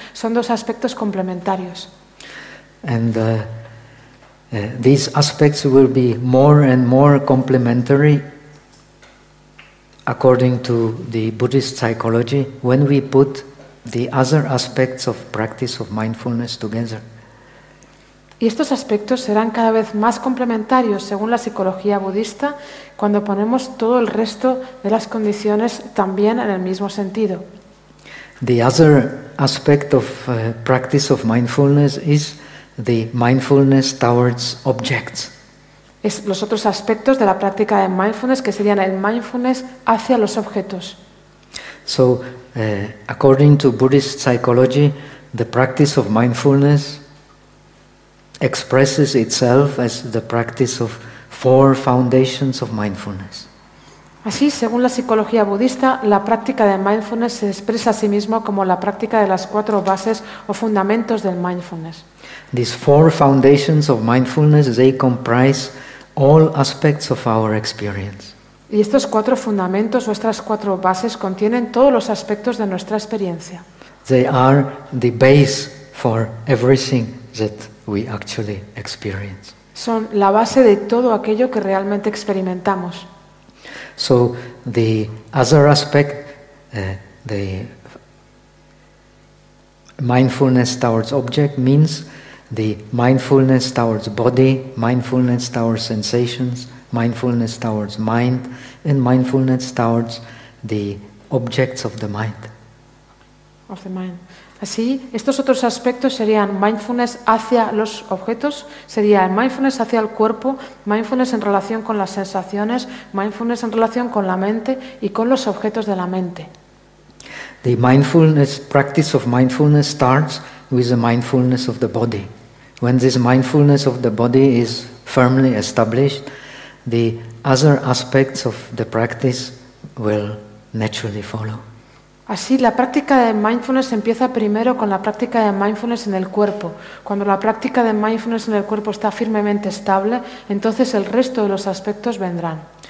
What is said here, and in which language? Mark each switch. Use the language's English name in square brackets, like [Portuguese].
[Spanish] Son dos aspectos complementarios. [English] And these aspects will be more and more complementary according to the Buddhist psychology when we put the other aspects of practice of mindfulness together. [Spanish] Y estos aspectos serán cada vez más complementarios según la psicología budista cuando ponemos todo el resto de las condiciones también en el mismo sentido. [English] The other aspect of practice of mindfulness is the mindfulness towards objects. [Spanish] Es los otros aspectos de la práctica de mindfulness que serían el mindfulness hacia los objetos. [English] So, according to Buddhist psychology, the practice of mindfulness expresses itself as the practice of four foundations of mindfulness. [Spanish] Así, según la psicología budista, la práctica de mindfulness se expresa a sí mismo como la práctica de las cuatro bases o fundamentos del mindfulness. [English] These four foundations of mindfulness, they comprise all aspects of our experience. [Spanish] Y estos cuatro fundamentos o estas cuatro bases contienen todos los aspectos de nuestra experiencia. [English] They are the base for everything that we actually experience. [Spanish] Son la base de todo aquello que realmente experimentamos. [English] So the other aspect, the mindfulness towards object means the mindfulness towards body, mindfulness towards sensations, mindfulness towards mind, and mindfulness towards the objects of the mind. Of the mind. [Spanish] Así, estos otros aspectos serían mindfulness hacia los objetos, sería mindfulness hacia el cuerpo, mindfulness en relación con las sensaciones, mindfulness en relación con la mente y con los objetos de la mente. [English] The mindfulness practice of mindfulness starts with the mindfulness of the body. When this mindfulness of the body is firmly established, the other aspects of the practice will naturally follow. [Spanish] Así, la práctica de mindfulness empieza primero con la práctica de mindfulness en el cuerpo. Cuando la práctica de mindfulness en el cuerpo está firmemente estable, entonces el resto de los aspectos vendrán.